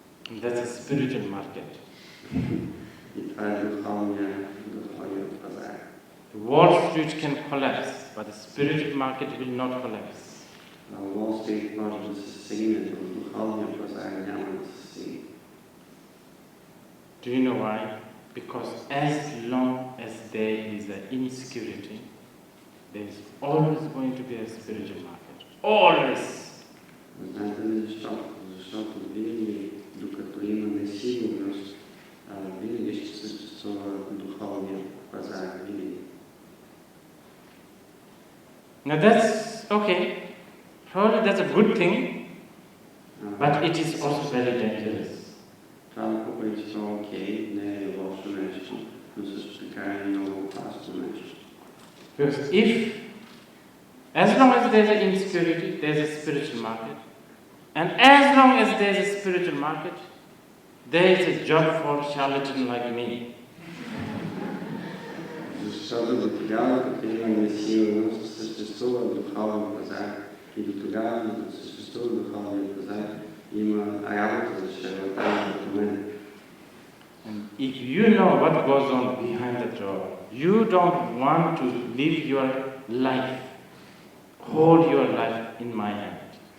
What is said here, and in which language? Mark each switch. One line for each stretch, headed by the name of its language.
English: That's a spiritual market.
Bulgarian: И това е духовният пазар.
English: Wall Street can collapse, but the spiritual market will not collapse.
Bulgarian: Wall Street може да се стигне, но духовният пазар няма да се стигне.
English: Do you know why? Because as long as there is an insecurity, there is always going to be a spiritual market. Always!
Bulgarian: Знаете ли защо? Защото винаги, докато има несигурност, винаги ще съществува духовния пазар. Винаги.
English: Now that's okay. Probably that's a good thing, but it is also very dangerous.
Bulgarian: Това по принцип е окей, не е лошо нещо, но също така е много опасно нещо.
English: Because as long as there's an insecurity, there's a spiritual market. And as long as there's a spiritual market, there is a job for a charlatan like me.
Bulgarian: Защото до тогава, като има несигурност, съществува духовен пазар. И до тогава, като съществува духовен пазар, има работа за шарлатани като мен.
English: And if you know what goes on behind the door, you don't want to live your life, hold your life in my hand.